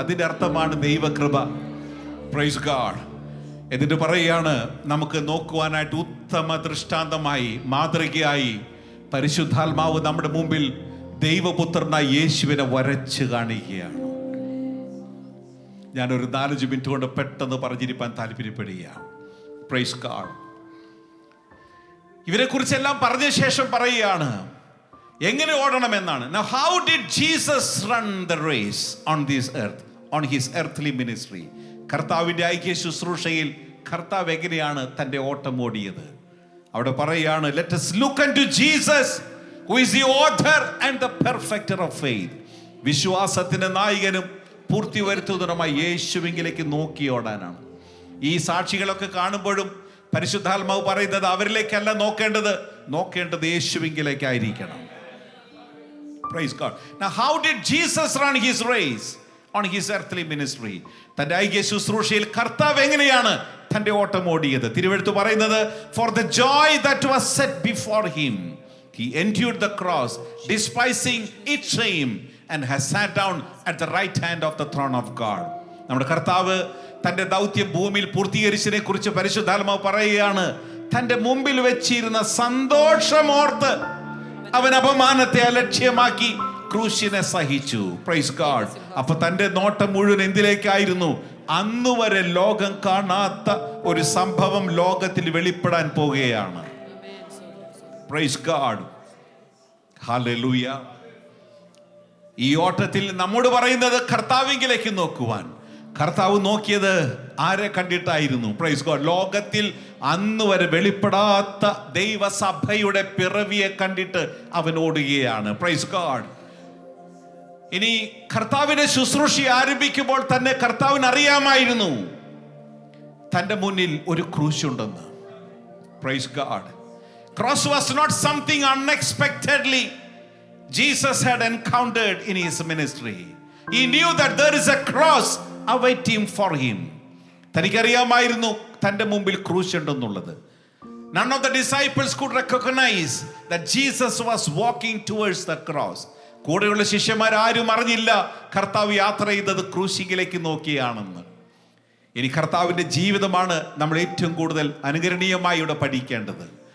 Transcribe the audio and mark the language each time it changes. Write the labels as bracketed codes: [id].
[ml] അതിൻ്റെ അർത്ഥമാണ് ദൈവകൃപ. Praise God. എന്നിട്ട് പറയുകയാണ്, നമുക്ക് നോക്കുവാനായിട്ട് ഉത്തമ ദൃഷ്ടാന്തമായി, മാതൃകയായി പരിശുദ്ധാത്മാവ് നമ്മുടെ മുമ്പിൽ ദൈവപുത്രനായ യേശുവിനെ വരച്ച് കാണിക്കുകയാണ്. ഞാനൊരു 4-5 മിനിറ്റ് കൊണ്ട് പെട്ടെന്ന് പറഞ്ഞിരിക്കാൻ താല്പര്യപ്പെടുകയാണ്. Praise God. ഇവരെ കുറിച്ചെല്ലാം പറഞ്ഞ ശേഷം പറയുകയാണ് എങ്ങനെ ഓടണമെന്നാണ്. [en] Now how did Jesus run the race on this earth, on his earthly ministry? [ml] കർത്താവിൻ്റെ ഐക്യ ശുശ്രൂഷയിൽ കർത്താവ് എങ്ങനെയാണ് തൻ്റെ ഓട്ടം ഓടിയത്? അവിടെ പറയുകയാണ്, [en] let us look unto Jesus who is the author and the perfecter of faith. [ml] വിശ്വാസത്തിന്റെ നായകനും പൂർത്തി വരുത്തുന്നതുമായ യേശുവിലേക്ക് നോക്കി ഓടാനാണ്. ഈ സാക്ഷികളൊക്കെ കാണുമ്പോഴും പരിശുദ്ധാത്മാവ് പറയുന്നത് അവരിലേക്കല്ല നോക്കേണ്ടത് യേശുവിലേക്കായിരിക്കണം. [en] Praise God. Now how did Jesus run his race on his earthly ministry? [ml] തന്റെ ഐക്യ ശുശ്രൂഷയിൽ കർത്താവ് എങ്ങനെയാണ് തന്റെ ഓട്ടം ഓടിയത്? തിരുവെഴുത്ത് പറയുന്നത്, [en] for the joy that was set before him he endured the cross, despising its shame, and has sat down at the right hand of the throne of God. [ml] നമ്മുടെ കർത്താവ് തന്റെ ദൗത്യം ഭൂമിയിൽ പൂർത്തീകരിച്ചതിനെ കുറിച്ച് പരിശുദ്ധാത്മാവ് പറയുകയാണ്, തന്റെ മുമ്പിൽ വെച്ചിരുന്ന സന്തോഷമോർത്ത് അവൻ അപമാനത്തെ അലക്ഷ്യമാക്കി ക്രൂശിനെ സഹിച്ചു. Praise God. അപ്പൊ തന്റെ നോട്ടം മുഴുവൻ എന്തിലേക്കായിരുന്നു? അന്നുവരെ ലോകം കാണാത്ത ഒരു സംഭവം ലോകത്തിൽ വെളിപ്പെടാൻ പോകുകയാണ്. Praise God. ഹല്ലേലൂയ. ഈ ഓട്ടത്തിൽ നമ്മോട് പറയുന്നത് കർത്താവിലേക്ക് നോക്കുവാൻ. കർത്താവ് നോക്കിയത് ആരെ കണ്ടിട്ടായിരുന്നു? Praise God. ലോകത്തിൽ അന്ന് വരെ വെളിപ്പെടാത്ത ദൈവസഭയുടെ പിറവിയെ കണ്ടിട്ട് അവൻ ഓടുകയാണ്. Praise God. ഇനി കർത്താവിന്റെ ശുശ്രൂഷ ആരംഭിക്കുമ്പോൾ തന്നെ കർത്താവിന് അറിയാമായിരുന്നു തന്റെ മുന്നിൽ ഒരു ക്രൂശ് ഉണ്ടെന്ന്. Praise God. [en] Cross was not something unexpectedly Jesus had encountered in his ministry. He knew that there is a cross awaiting for him. [ml] തനിക്കറിയാമായിരുന്നു തൻ്റെ മുമ്പിൽ ക്രൂശ് ഉണ്ടെന്നുള്ളത്. [en] None of the disciples could recognize that Jesus was walking towards the cross. [ml] കൂടെയുള്ള ശിഷ്യന്മാർ ആരും അറിഞ്ഞില്ല കർത്താവ് യാത്ര ചെയ്തത് ക്രൂശിലേക്ക് നോക്കിയാണെന്ന്. ഇനി കർത്താവിൻ്റെ ജീവിതമാണ് നമ്മൾ ഏറ്റവും കൂടുതൽ അനുകരണീയമായി ഇവിടെ പഠിക്കേണ്ടത്.